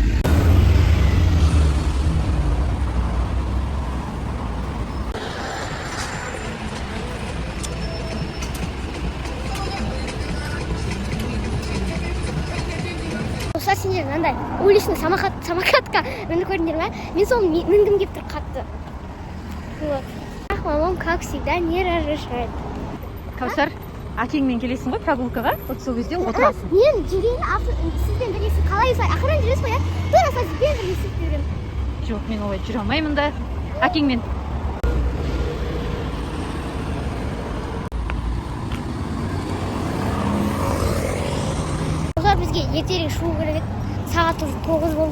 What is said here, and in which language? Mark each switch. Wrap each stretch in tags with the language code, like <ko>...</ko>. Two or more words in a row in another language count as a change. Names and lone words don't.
<kk>Достар, сендер мынандай уличный самокатқа мініп көрдіңдер ме? Мен соны мінгім келіп тұр қатты.</kk> <ru>Вот.</ru> <kk>Мамам,</kk> <ru>как всегда, не разрешает.</ru> <kk>Кәусар, әкеңмен келесің ғой прогулкаға, вот сол кезде отырасың. Мен жүрейін, сізбен біресе қалай ақырын жүресіз ғой, тура сізбен біресе жүремін. Жоқ, мен олай жүре алмаймын да. Әкеңмен. Олар бізге ертерек шығу керек, сағат 9 болды.</kk>